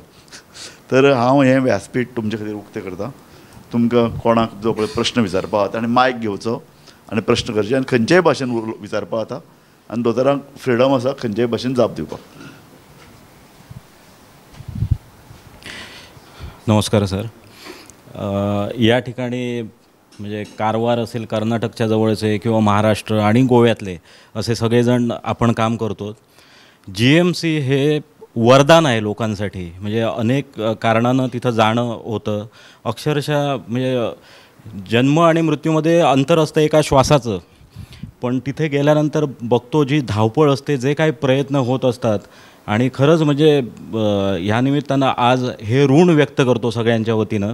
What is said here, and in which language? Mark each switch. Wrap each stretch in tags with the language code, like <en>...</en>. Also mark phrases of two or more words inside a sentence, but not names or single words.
<kok>तर हांव हें व्यासपीठ तुमचे खातीर उक्तें करतां. तुमकां कोणाक जो पळय प्रश्न विचारपा ताणें मायक घेवचो आनी प्रश्न करचे आनी खंयचेय भाशेन विचारपा जाता आनी दोतोरांक फ्रिडम आसा खंयचेय भाशेन जाप दिवपाक.</kok> <mr>नमस्कार सर. या ठिकाणी म्हणजे कारवार असेल, कर्नाटकच्या जवळचे किंवा महाराष्ट्र आणि गोव्यातले असे सगळेजण आपण काम करतो. GMC हे वरदान आहे लोकांसाठी. म्हणजे अनेक कारणानं तिथं जाणं होतं. अक्षरशः म्हणजे जन्म आणि मृत्यूमध्ये अंतर असतं एका श्वासाचं, पण तिथे गेल्यानंतर बघतो जी धावपळ असते, जे काही प्रयत्न होत असतात आणि खरंच म्हणजे ह्या निमित्तानं आज हे ऋण व्यक्त करतो सगळ्यांच्या वतीनं.</mr>